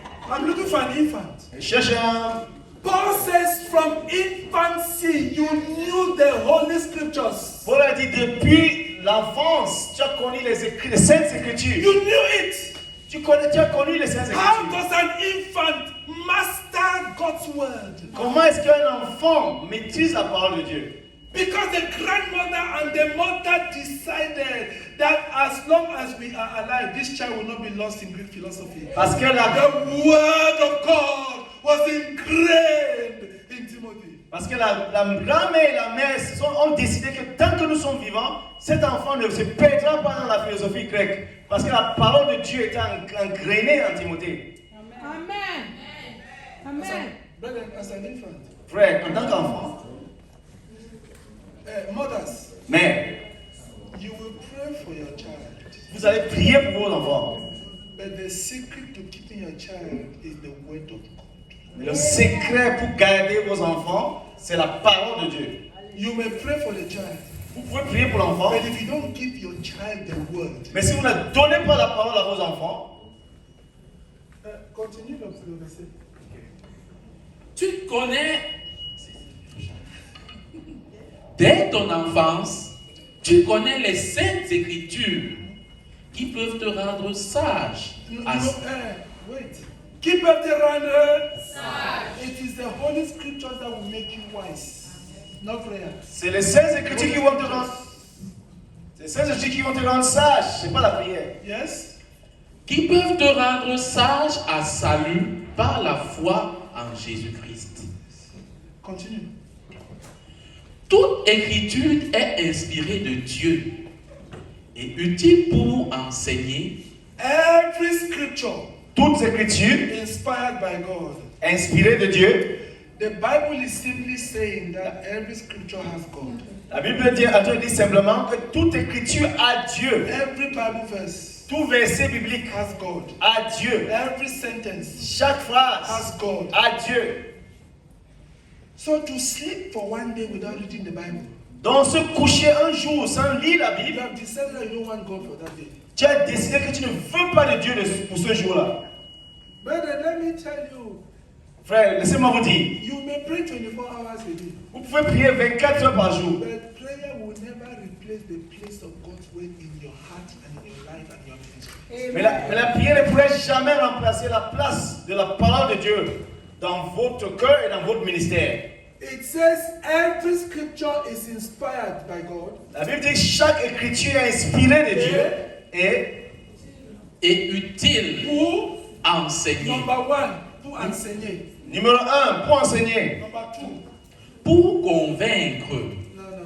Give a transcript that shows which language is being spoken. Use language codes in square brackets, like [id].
[en] I'm looking for an infant. [fr] Il cherche un... [en] Paul says from infancy you knew the holy scriptures. [fr] Paul a dit depuis l'enfance, tu as connu les saintes écritures. [en] You knew it. [fr] Tu as connu les saintes [en] How [fr] écritures. [en] does an infant master God's word? [fr] Comment est-ce qu'un enfant maîtrise la parole de Dieu? [en] Because the grandmother and the mother decided that as long as we are alive, this child will not be lost in Greek philosophy. [fr] Parce que [en] The word of God was ingrained in Timothy. [fr] Parce que la grand-mère et la mère ont décidé que tant que nous sommes vivants, cet enfant ne se perdra pas dans la philosophie grecque. Parce que la parole de Dieu était engrainée en Timothée. [en] Amen. Amen. Brother, as an infant. [fr] Frère, en tant qu'enfant, [en] Mothers, [fr] mère, [en] you will pray for your child. [fr] vous allez prier pour vos enfants. [en] But the secret to keeping your child is the word of God. [fr] Le secret pour garder vos enfants, c'est la parole de Dieu. [en] You may pray for the child. [fr] Vous pouvez prier pour l'enfant, [en] But if you don't give your child the word, [fr] mais si vous ne donnez pas la parole à vos enfants, continue le verset. Tu connais, dès ton enfance, tu connais les saintes écritures qui peuvent te rendre sage. [en] Wait. Keep up the runner. It is the Holy Scriptures that will make you wise, not prayer. [fr] c'est les saintes écritures qui vont te rendre. C'est les saintes écritures qui vont te rendre sage, c'est pas la prière. [en] Yes? [fr] Qui peuvent te rendre sage à salut par la foi en Jésus-Christ. [en] Continue. [fr] Toute écriture est inspirée de Dieu et utile pour enseigner, [en] Every scripture [fr] Toutes écritures [en] inspired by God. [fr] inspirées de Dieu. [en] The Bible is simply saying that every scripture has God. [fr] La Bible dit simplement que toute écriture a Dieu. [en] Every Bible verse [fr] Tout verset biblique [en] has God. [fr] a Dieu. [en] Every sentence [fr] Chaque phrase [en] has God. [fr] a Dieu. [en] So to sleep for one day without reading the Bible, [fr] Donc se coucher un jour sans lire la [en] you [fr] Bible, [en] have decided that you don't want God for that day. [fr] tu as décidé que tu ne veux pas de Dieu pour ce jour-là. [en] Brother, let me tell you, [fr] Frère, laissez-moi vous dire, [en] you may pray 24 hours a day, [fr] vous pouvez prier 24 heures par jour. [en] but prayer will never replace the place of God's word in your heart and in your life and your ministry. [fr] Mais la prière ne pourrait jamais remplacer la place de la parole de Dieu dans votre cœur et dans votre ministère. It says every scripture is inspired by God. La Bible dit que chaque écriture est inspirée de Dieu et utile Pour enseigner, [en] number one, [fr] pour enseigner. numéro 1, pour enseigner. [en] Number two, [fr] pour convaincre, [en] no.